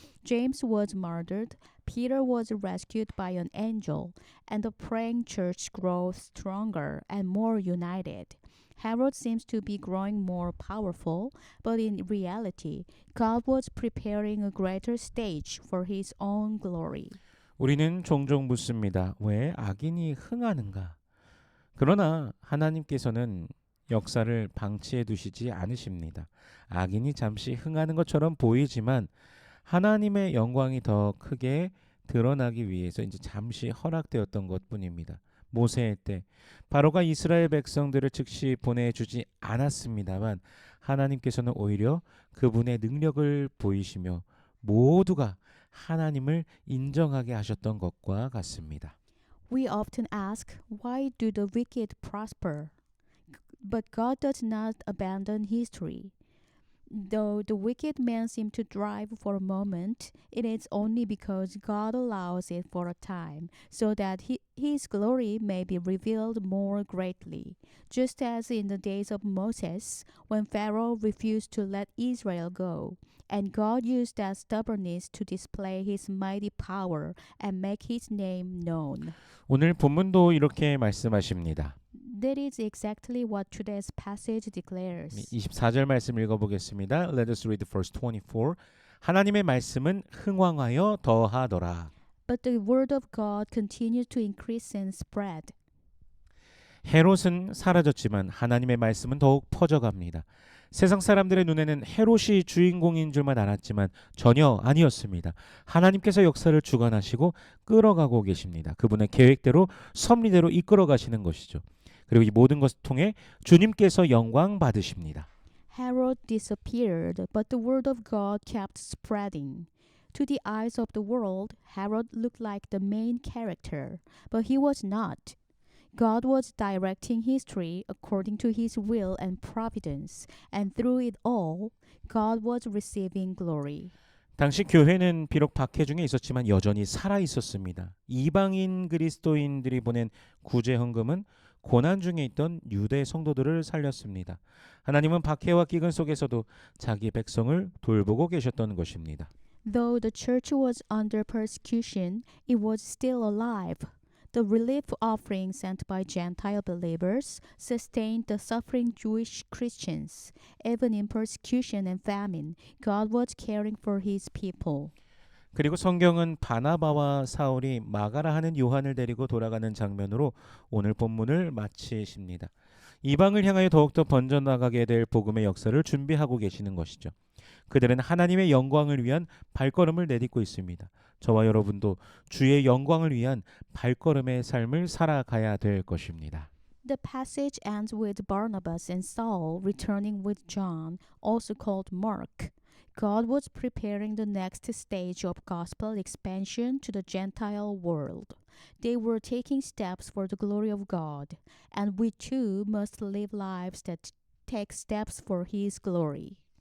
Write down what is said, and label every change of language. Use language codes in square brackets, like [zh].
[en] James was murdered, Peter was rescued by an angel, and the praying church grew stronger and more united. Herod seems to be growing more powerful, but in reality, God was preparing a greater stage for his own glory. [ko] 우리는 종종 묻습니다. 왜 악인이 흥하는가? 그러나 하나님께서는 역사를 방치해 두시지 않으십니다. 악인이 잠시 흥하는 것처럼 보이지만 하나님의 영광이 더 크게 드러나기 위해서 이제 잠시 허락되었던 것뿐입니다. 모세의 때 바로가 이스라엘 백성들을 즉시 보내주지 않았습니다만 하나님께서는 오히려 그분의 능력을 보이시며 모두가 하나님을 인정하게 하셨던 것과 같습니다. [en] We often ask, why do the wicked prosper? But God does not abandon history. Though the wicked man seem to thrive for a moment, it is only because God allows it for a time, so that his glory may be revealed more greatly. Just as in the days of Moses, when Pharaoh refused to let Israel go, and God used that stubbornness to display his mighty power and make his name known. [ko] 오늘 본문도 이렇게 말씀하십니다. [en] That is exactly what today's passage declares. [ko] 24절 말씀 읽어보겠습니다. [en] Let us read verse 24. [ko] 하나님의 말씀은 흥왕하여 더하더라. [en] But the word of God continued to increase and spread. [ko] 헤롯은 사라졌지만 하나님의 말씀은 더욱 퍼져갑니다. 세상 사람들의 눈에는 헤롯이 주인공인 줄만 알았지만 전혀 아니었습니다. 하나님께서 역사를 주관하시고 끌어가고 계십니다. 그분의 계획대로 섭리대로 이끌어 가시는 것이죠. 그리고 이 모든 것을 통해 주님께서 영광 받으십니다. [en] Herod disappeared, but the word of God kept spreading. To the eyes of the world, Herod looked like the main character, but he was not. God was directing history according to his will and providence, and through it all, God was receiving glory. [ko] 당시 교회는 비록 박해 중에 있었지만 여전히 살아 있었습니다. 이방인 그리스도인들이 보낸 구제 헌금은 고난 중에 있던 유대 성도들을 살렸습니다. 하나님은 박해와 기근 속에서도 자기 백성을 돌보고 계셨던 것입니다. [en] Though the church was under persecution, it was still alive. The relief offering sent by Gentile believers sustained the suffering Jewish Christians. Even in persecution and famine, God was caring for his people. [ko] 그리고 성경은 바나바와 사울이 마가라 하는 요한을 데리고 돌아가는 장면으로 오늘 본문을 마치십니다. 이방을 향하여 더욱더 번져나가게 될 복음의 역사를 준비하고 계시는 것이죠. 그들은 하나님의 영광을 위한 발걸음을 내딛고 있습니다. 저와 여러분도 주의 영광을 위한 발걸음의 삶을 살아가야 될 것입니다. [en] The passage ends with Barnabas and Saul returning with John, also called Mark. God was preparing the next stage of gospel expansion to the Gentile world. They were taking steps for the glory of God, and we too must live lives that take steps for his glory.